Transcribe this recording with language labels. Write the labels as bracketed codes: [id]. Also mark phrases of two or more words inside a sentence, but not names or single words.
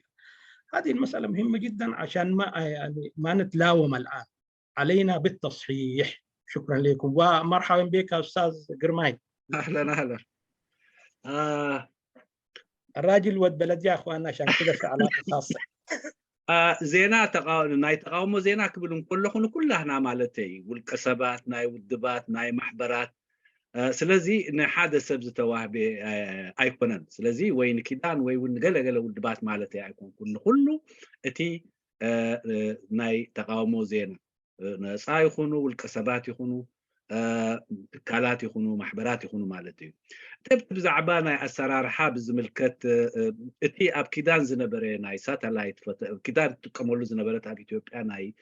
[ar] هذه المساله مهمه جدا عشان ما نتلاوم الان، علينا بالتصحيح. شكرا لكم ومرحبا بك استاذ قرماي. اهلا. الراجل ود بلد يا اخوانا، عشان كده في علاقه خاصه. [ti] ዜና ናይ ተቃውሞ ዜና ክብልም ከለኹ ኩላህና ማለተይ ውልቀሰባት ናይ ውድባት ናይ ማሕበራት ስለዚ ንሓደ ሰብ ዝተዋህበ ኣይኮነን። ስለዚ ወይ ንኪዳን ወይ ንገለገለ ውድባት ማለተይ ኣይኮንኩን። ንኩሉ እቲ ናይ ተቃውሞ ዜና ነፃ ይኹኑ ውልቀሰባት ይኹኑ ትካላት ይኹኑ ማሕበራት ይኹኑ ማለት እዩ ብዛዕባ ናይ ኣሰራርሓ ብዝምልከት እቲ ኣብ ኪዳን ዝነበረ ናይ ሳተላይት ኪዳን ትጥቀመሉ ዝነበረት ኣብ ኢትዮጵያ ናይ